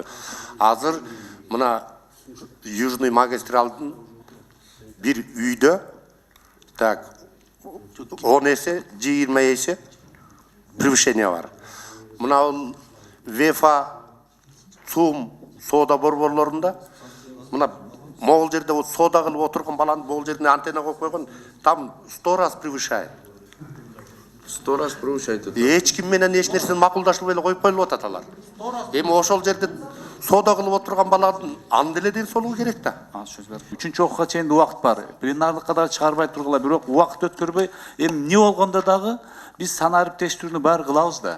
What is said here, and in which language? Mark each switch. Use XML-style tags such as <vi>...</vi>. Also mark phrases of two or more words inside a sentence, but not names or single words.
<ky>Азыр мына Южный магистралдын бир үйдө так 10 эсе, 20 эсе превышение бар. Мына ВЕФА, ЦУМ, сода борборлорунда мына могул жерде сода кылып отурган баланы могул жерине антенна коюп койгон,</ky> <ru>там 100 раз превышает. 100 раз превышает.</ru> <ky>Эч ким менен эч нерсени макулдашылбай эле коюп коюлуп атат алар. Эми ошол жерде сода кылып отурган баланын анда эле ден соолугу керек да. Үчүнчү окууга чейин убакыт бар. Пленарлыкка да чыгарбай тургула, бирок убакыт өткөрбөй, эми эмне болгондо дагы биз санариптештирүүнү баары кылабыз да.</ky>